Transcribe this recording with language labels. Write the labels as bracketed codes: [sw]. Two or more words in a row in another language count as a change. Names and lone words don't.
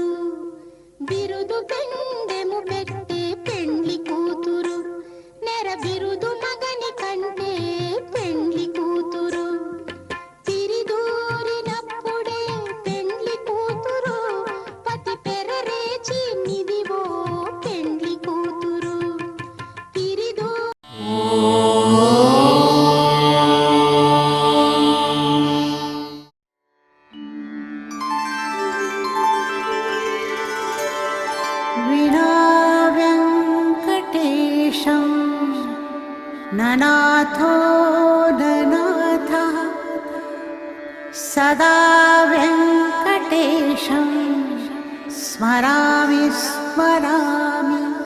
[te] బిరుదు పెండెము పెట్టే పెండ్లి కూతురు, నెర బిరుదు మగని కంటే పెండ్లి కూతురు. తిరిదూరినప్పుడే పెండ్లి కూతురు, పతి పెరరేచి నిదివో పెండ్లి కూతురు. తిరిదూ [sa] विना वेङ्कटेशं ननाथो ननाथः, सदा वेङ्कटेशं स्मरामि स्मरामि.